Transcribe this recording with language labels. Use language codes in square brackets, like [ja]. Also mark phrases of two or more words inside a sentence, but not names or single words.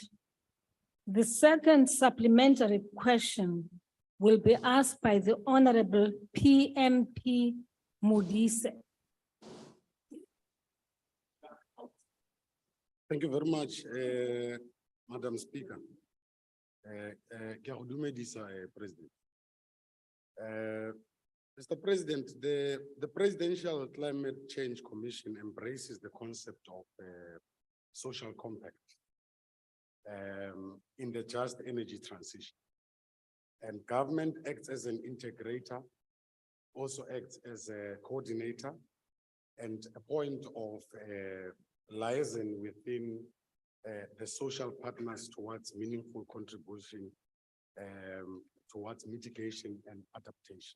[en] The second supplementary question will be asked by the Honorable PMP Modise. Thank you very much, Madam Speaker. [tn] Ke a go dumedisa, [en] President. Mr. President, the Presidential Climate Change Commission embraces the concept of social compact in the just energy transition. And government acts as an integrator, also acts as a coordinator and a point of liaison within the social partners towards meaningful contribution towards mitigation and adaptation.